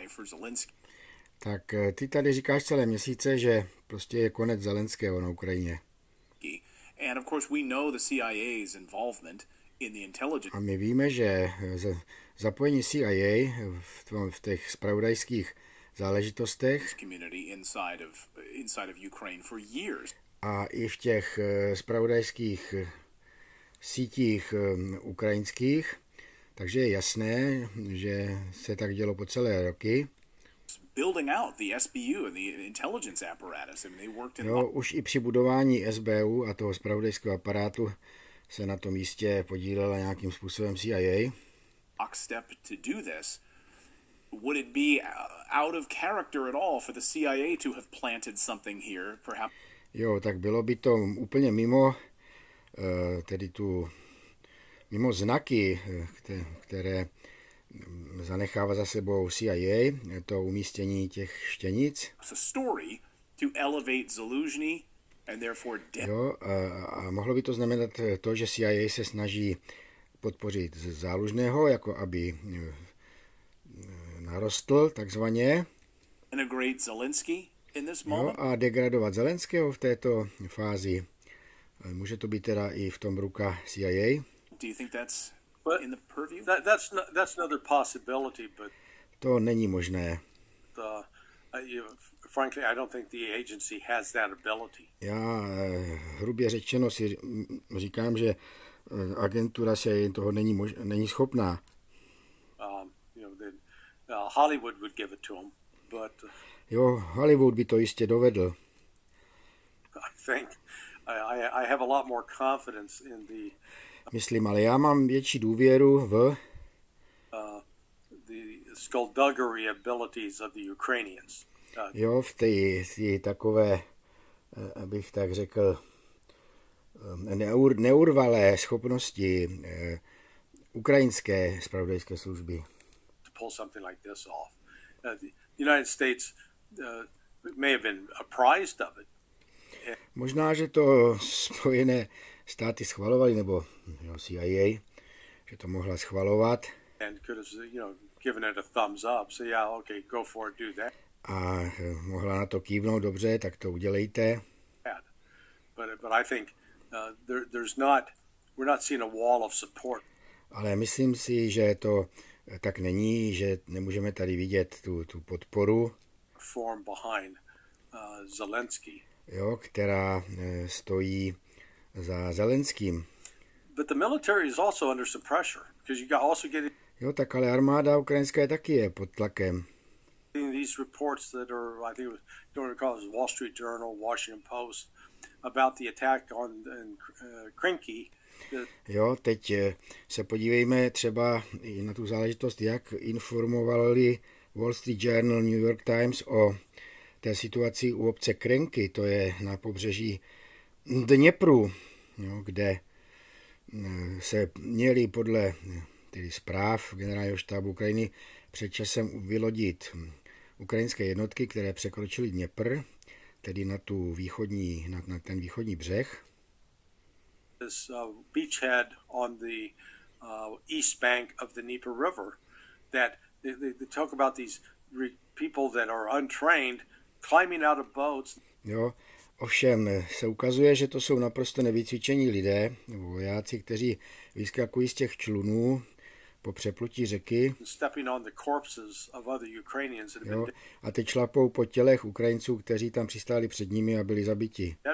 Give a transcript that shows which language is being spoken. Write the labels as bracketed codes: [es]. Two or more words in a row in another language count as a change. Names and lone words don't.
[cs] Tak ty tady říkáš celé měsíce, že prostě je konec Zelenského na Ukrajině. [en] And of course we know the CIA's involvement in the intelligence. [cs] A my víme, že zapojení CIA v těch zpravodajských záležitostech [en] inside of Ukraine for years. [cs] A i v těch zpravodajských sítích ukrajinských, takže je jasné, že se tak dělo po celé roky. [en] Building out the SBU and the intelligence apparatus. I mean, they worked in [cs] už i při budování SBU a toho zpravodajského aparátu se na tom místě podílela nějakým způsobem CIA. [en] Step to do this. Would it be out of character at all for the CIA to have planted something here, perhaps? [cs] Jo, tak bylo by to úplně mimo, mimo znaky, které zanechává za sebou CIA, to umístění těch štěnic. Jo, a mohlo by to znamenat to, že CIA se snaží podpořit Zálužného, jako aby narostl takzvaně. Jo, a degradovat Zelenského v této fázi. Může to být teda i v tom ruka CIA. [en] Do you think that's in the purview? That's another possibility, but [cs] to není možné. [en] Frankly, I don't think the agency has that ability. [cs] Já hrubě řečeno si říkám, že agentura se toho není schopná. [en] Hollywood would give it to him, but [cs] jo, Hollywood by to jistě dovedl. [en] I think I have a lot more confidence in the [cs] myslím, ale já mám větší důvěru v [en] the skullduggery abilities of the Ukrainians. [cs] Jo, v té takové, abych tak řekl, neurvalé schopnosti ukrajinské zpravodajské služby. [en] To pull something like this off. The United States may have been apprised of it. [cs] Možná, že to Spojené státy schvalovali, nebo CIA, že to mohla schvalovat. [en] And could have, given it a thumbs up. So yeah, okay, go for it, do that. [cs] A mohla na to kývnout, dobře, tak to udělejte. [en] But I think we're not seeing a wall of support. [cs] Ale myslím si, že to tak není, že nemůžeme tady vidět tu podporu, [en] form behind Zelensky. [cs] Jo, která stojí za Zelenským. [en] But the military is also under some pressure because you got also getting. [cs] Jo, tak ale armáda ukrajinská taky je pod tlakem. [en] These reports that are, I think, don't recall, it was Wall Street Journal, Washington Post, about the attack on Krinky. [cs] Jo, teď se podívejme třeba i na tu záležitost, jak informovali Wall Street Journal, New York Times o té situaci u obce Krenky, to je na pobřeží Dněpru, jo, kde se měli podle tedy zpráv generálního štábu Ukrajiny před časem vylodit ukrajinské jednotky, které překročily Dněpr, tedy na ten východní břeh. [en] This beachhead on the east bank of the Dnieper River, that they talk about these people that are untrained climbing out of boats. [cs] Jo, ovšem se ukazuje, že to jsou naprosto nevycvičení lidé, vojáci, kteří vyskakují z těch člunů po přeplutí řeky. Jo, a teď šlapou po tělech Ukrajinců, kteří tam přistáli před nimi a byli zabiti.